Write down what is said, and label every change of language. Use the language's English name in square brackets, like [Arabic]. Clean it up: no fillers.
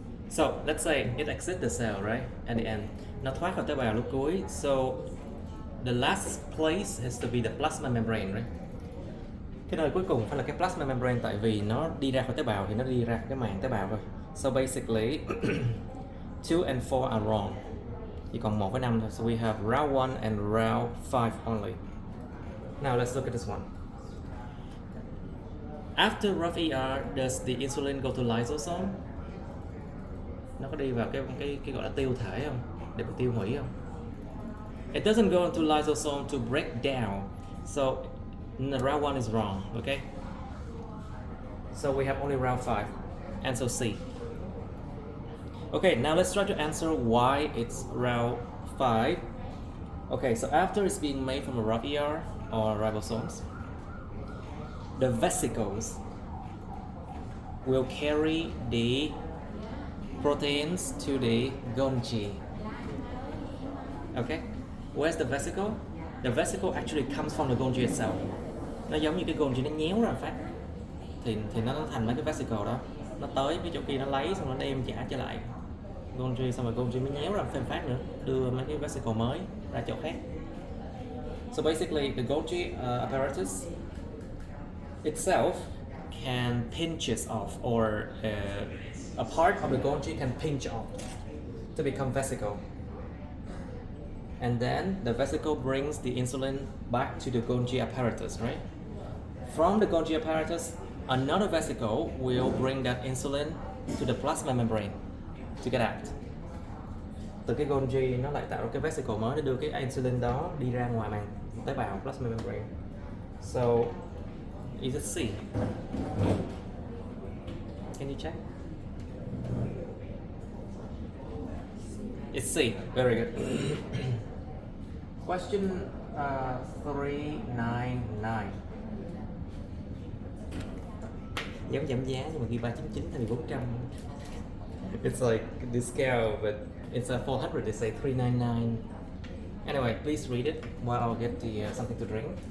[English] So let's say it exits the cell, right? At the end, [Vietnamese] nó thoát khỏi tế bào lúc cuối. [English] So the last place has to be the plasma membrane, right? [Vietnamese] Cái nơi cuối cùng phải là cái plasma membrane, tại vì nó đi ra khỏi tế bào thì nó đi ra cái màng tế bào thôi. [English] So basically 2 and 4 are wrong. [Vietnamese] Chỉ còn 1 với 5 thôi. [English] So we have route 1 and route 5 only. Now let's look at this one. After rough ER, does the insulin go to lysosome? [Vietnamese] Nó có đi vào cái gọi là tiêu thể không? Để mà tiêu hủy không? [English] It doesn't go into lysosome to break down. So route 1 is wrong, okay? So we have only route 5. Answer C. Okay, now let's try to answer why it's route 5. Okay, so after it's being made from a rough ER or ribosomes, the vesicles will carry the proteins to the Golgi. Okay, where's the vesicle? The vesicle actually comes from the Golgi itself. [Vietnamese] Nó giống như cái Golgi nó nhéo ra phát, thì nó thành mấy cái vesicle đó. Nó tới cái chỗ kia nó lấy xong nó đem trả trở lại Golgi, xong rồi Golgi mới nhéo ra thêm phát nữa, đưa mấy cái vesicle mới ra chỗ khác. [English] So basically the Golgi apparatus itself can pinches off, or a part of the Golgi can pinch off to become vesicle. And then the vesicle brings the insulin back to the Golgi apparatus, right? From the Golgi apparatus, another vesicle will bring that insulin to the plasma membrane to get out. [Vietnamese] Từ cái Golgi nó lại tạo ra cái vesicle mới để đưa cái insulin đó đi ra ngoài màng tế bào, plasma membrane. [English] So, is it C? Can you check? It's C. Very good. Question 399. [Vietnamese] Giống giảm giá nhưng mà ghi 399 thay vì 400. [English] It's like the scale, but it's 400. They say 399. Anyway, please read it while I'll get the something to drink.